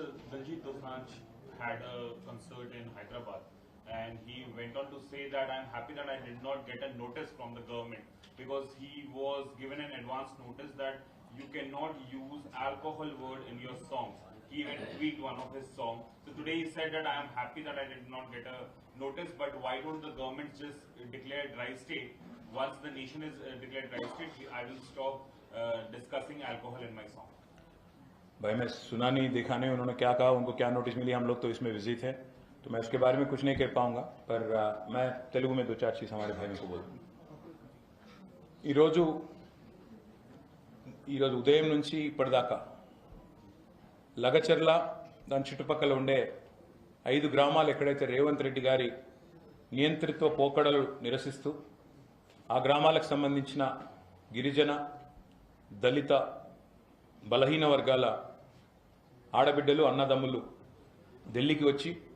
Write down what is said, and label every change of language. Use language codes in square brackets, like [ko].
[en] Daljit Dosanjh had a concert in Hyderabad, and he went on to say that I am happy that I did not get a notice from the government, because he was given an advance notice that you cannot use alcohol word in your songs. He even tweeted one of his songs. So today he said that I am happy that I did not get a notice, but why don't the government just declare dry state? Once the nation is declared dry state, I will stop discussing alcohol in my song. [hi] भाई मैं सुना नहीं, देखा नहीं उन्होंने क्या कहा, उनको क्या नोटिस मिली, हम लोग तो इसमें बिजी थे, तो मैं उसके बारे में कुछ नहीं कह पाऊंगा। पर मैं तेलुगु में 2-4 चीज हमारे भाइयों को बोलूँ। [te] ఈరోజు ఉదయం నుంచి ఇప్పటిదాకా లగచర్ల దాని చుట్టుపక్కల ఉండే 5 గ్రామాలు ఎక్కడైతే రేవంత్ రెడ్డి గారి నియంత్రిత్వ పోకడలు నిరసిస్తూ ఆ గ్రామాలకు సంబంధించిన గిరిజన, దళిత, బలహీన వర్గాల ఆడబిడ్డలు, అన్నదమ్ములు ఢిల్లీకి వచ్చి